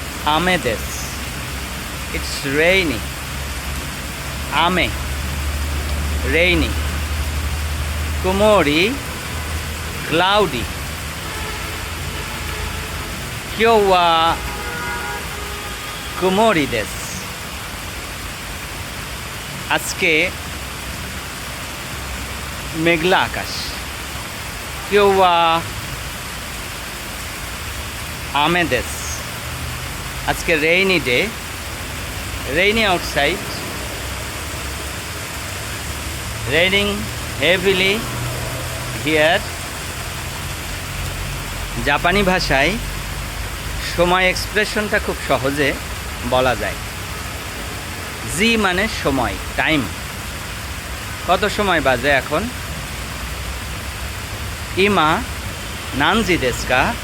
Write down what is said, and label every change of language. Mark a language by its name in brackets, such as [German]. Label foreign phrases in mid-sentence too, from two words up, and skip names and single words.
[Japanese] 雨です。 [English] It's rainy. [Japanese] 雨 rainy. 曇り cloudy. 今日は曇りです。 [Bangla] আজকে মেঘলা আকাশ। [Japanese] 今日は雨です。আজকে [English] rainy day. Rainy outside. Raining heavily here. [Bangla] জাপানি ভাষায় সময় এক্সপ্রেশনটা খুব সহজে বলা যায়। জি মানে সময়, টাইম। কত সময় বাজে এখন? [Japanese] 今何時ですか.